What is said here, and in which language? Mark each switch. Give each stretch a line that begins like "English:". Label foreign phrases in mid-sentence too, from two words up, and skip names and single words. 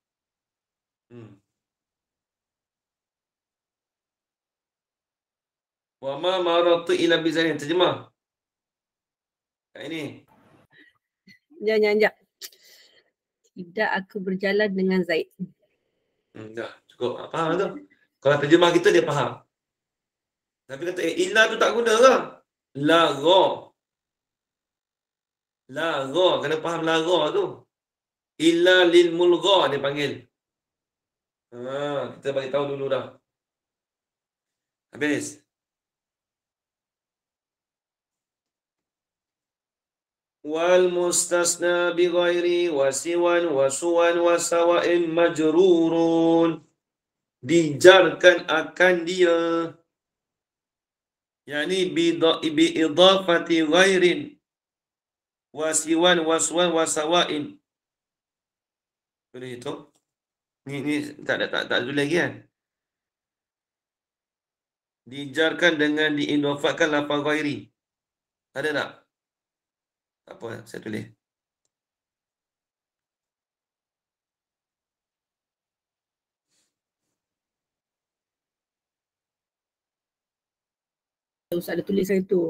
Arabic: وما مررت إلا بزيد.
Malay: Terjemah. Kat ini. Sekejap. Tidak aku berjalan dengan Zaid. Dah, cukup. Faham tu? Kalau terjemah kita dia faham. Tapi kata illa tu tak guna ke?
Arabic: لغا. لغا.
Malay: Kena faham la gha tu.
Arabic: إلا للملغى
Malay: dia panggil. Kita bagi tahu dulu dah. Habis.
Arabic: والمستثنى بغير وسوى وسوى وسواء مجرور.
Malay: Dijarkan akan dia.
Arabic: يعني بإضافة غير وسوى وسوى وسواء.
Malay: Boleh hitung? Ni tak tulis lagi kan? Dijarkan dengan diidafatkan lafaz ghairi. Ada tak? Tak apa, saya tulis. Ustaz ada tulis saya tu.